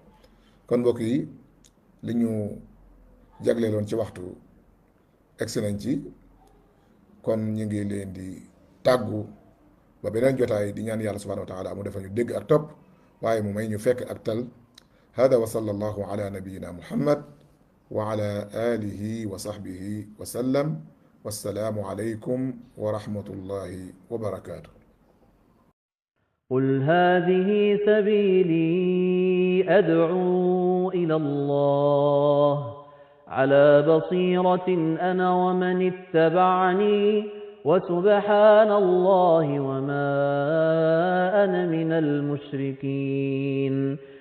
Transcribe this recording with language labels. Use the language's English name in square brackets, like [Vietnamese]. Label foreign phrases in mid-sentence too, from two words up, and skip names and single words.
[Wolof] kon mbokk yi li ñu jagleeloon ci waxtu egsi nañ ci, kon ñu ngi leen di tàggu ba beneen jotaay di ñaan yàlla [Arabic] سبحانه وتعالى [Wolof] mu defal ñu dégg ak topp, waaye mu may ñu fekk ak tal. [Arabic] هذا وصلى الله على نبينا محمد وعلى آله وصحبه وسلم. والسلام عليكم ورحمة الله وبركاته. قل هذه سبيلي أدعو إلى الله على بصيرة أنا ومن اتبعني وسبحان الله وما أنا من المشركين.